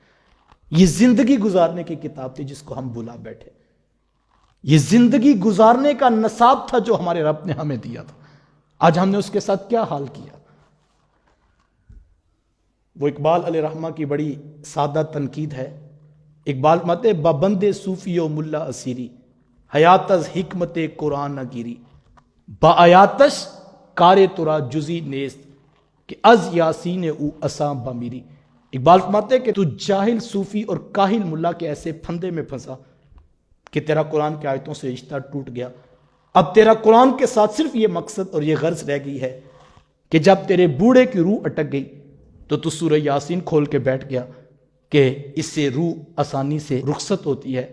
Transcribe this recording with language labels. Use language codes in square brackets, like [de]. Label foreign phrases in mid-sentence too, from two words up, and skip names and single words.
[ur] یہ زندگی گزارنے کی کتاب تھی جس کو ہم بھلا بیٹھے۔ یہ زندگی گزارنے کا نصاب تھا جو ہمارے رب نے ہمیں دیا تھا۔ آج ہم نے اس کے ساتھ کیا حال کیا؟ وہ اقبال علیہ رحمہ کی بڑی سادہ تنقید ہے۔ [fa] اقبال متے ببند صوفی و ملا اسیری، حیات از حکمت قرآن نہ گیری، با آیاتش کار ترا جزی نیست کہ از یاسین او اساں بمیری۔ [ur] اقبال فرماتے کہ تو جاہل صوفی اور کاہل ملا کے ایسے پھندے میں پھنسا کہ تیرا قرآن کی آیتوں سے رشتہ ٹوٹ گیا۔ اب تیرا قرآن کے ساتھ صرف یہ مقصد اور یہ غرض رہ گئی ہے کہ جب تیرے بوڑھے کی روح اٹک گئی تو سورہ یاسین کھول کے بیٹھ گیا کہ اس سے روح آسانی سے رخصت ہوتی ہے۔